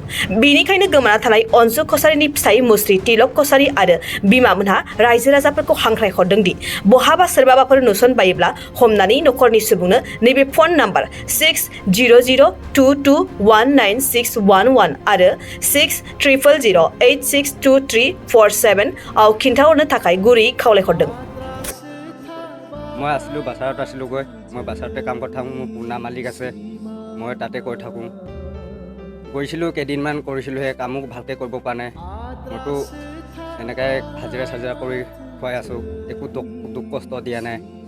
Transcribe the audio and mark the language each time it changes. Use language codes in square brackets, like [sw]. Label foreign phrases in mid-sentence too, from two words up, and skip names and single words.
[brx] बेनिखायनो गोमाना थानाय अन्जु कसारीनि फिसाय मुस्रि तिलक कसारी आरो बिमामोनहा रायजो राजाफोरखौ हांख्रायहरदों दि बहाबा सोरबाबाफोर नुसनबायोब्ला हमनानै नखरनि सुबुंनो नैबे फन नाम्बार 6002219611 आरो 6000862347 आव खिन्थाहरनो थाखाय गुरै खावलायहरदों। [as] মই আছিলোঁ বাছাৰত আছিলোঁগৈ। মই বাছাৰতে কাম কৰি থাকোঁ। মোৰ পুৰণা মালিক আছে, মই তাতে কৰি থাকোঁ। কৰিছিলোঁ কেইদিনমান কৰিছিলোঁ, সেই কামো ভালকৈ কৰিব পৰা নাই। মইতো এনেকৈ হাজিৰা চাজিৰা কৰি খুৱাই আছোঁ, একো দুখ কষ্ট দিয়া নাই।